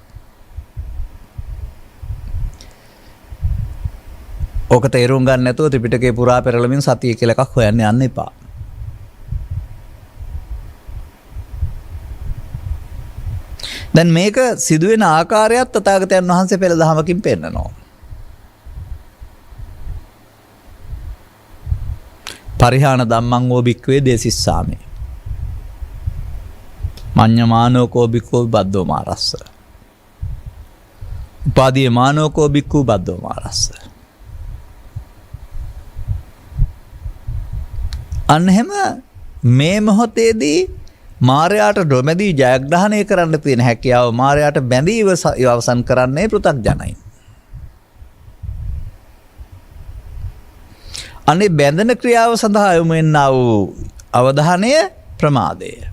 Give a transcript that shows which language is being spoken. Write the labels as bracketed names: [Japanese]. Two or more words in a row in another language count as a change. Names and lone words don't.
[Sinhala] ඕක තේරුම් ගන්න නැතුව ත්‍රිපිටකේ පුරා පෙරළමින් සතිය කියලා එකක් හොයන්න යන්න එපා. දැන් මේක සිදුවෙන ආකාරයත් තථාගතයන් වහන්සේ පෙළ දහමකින් පෙන්නනවා. [Pali] පරිහාන ධම්මං වෝ භික්ඛවේ දේසිස්සාමි. මඤ්ඤමානෝකෝ භික්ඛෝ බද්දෝ මාරස්ස. උපාදී මානෝකෝ භික්ඛු බද්දෝ මාරස්ස. [Sinhala] අන්නෙම මේ මොහොතේදී මාරයාට නොබැඳී ජයග්‍රහණය කරන්න තියෙන හැකියාව මාරයාට බැඳීව අවසන් කරන්නේ පෘථග්ජනයි. අනේ බැඳෙන ක්‍රියාව සඳහා යොමු වෙනා වූ අවධානය ප්‍රමාදය.